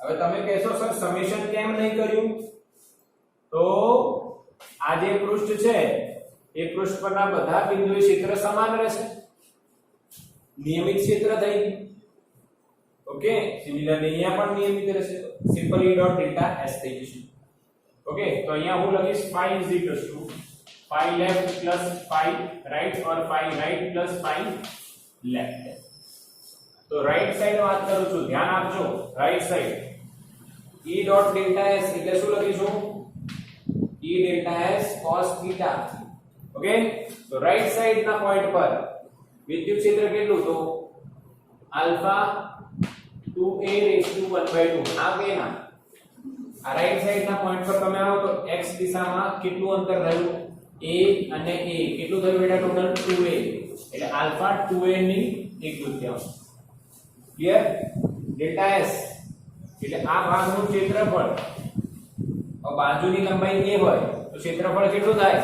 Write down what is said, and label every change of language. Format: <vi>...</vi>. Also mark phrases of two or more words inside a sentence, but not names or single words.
<gu>હવે તમે કહેશો સર સમેશન કેમ નહીં કર્યું? તો આ જે પૃષ્ઠ છે એ પૃષ્ઠ પરના બધા બિંદુએ ક્ષેત્ર સમાન રહેશે, નિયમિત ક્ષેત્ર થઈ. ઓકે, સિમિલરલી અહીંયા પણ નિયમિત રહેશે,</gu> <en>simple E dot delta s</en> <gu>થઈ જશે. ઓકે, તો અહીંયા હું લખીશ</gu> <en>phi is equals to phi left plus phi right or phi right plus phi left.</en> <gu>તો</gu> <en>right side</en> <gu>વાત કરું છું, ધ્યાન આપજો.</gu> <en>right side E dot delta s</en> <gu>એટલે શું લખીશું?</gu> <en>E delta s cos theta.</en> <gu>ઓકે, તો</gu> <en>right side</en> <gu>ના પોઈન્ટ પર વિદ્યુત ક્ષેત્ર કેટલું?</gu> <en>તો alpha 2a raised to 1/2.</en> <gu>આ કે ના આ</gu> <en>right side</en> <gu>ના પોઈન્ટ પર તમે આવો તો x દિશામાં કેટલું અંતર રહ્યું? a અને a કેટલું થયું બેટા? ટોટલ 2a, એટલે આલ્ફા 2a ની 1/2. ક્લિયર? ડેલ્ટા s એટલે આ ભાગનું ક્ષેત્રફળ, और बाजूની લંબાઈ a હોય તો ક્ષેત્રફળ કેટલું થાય?</gu>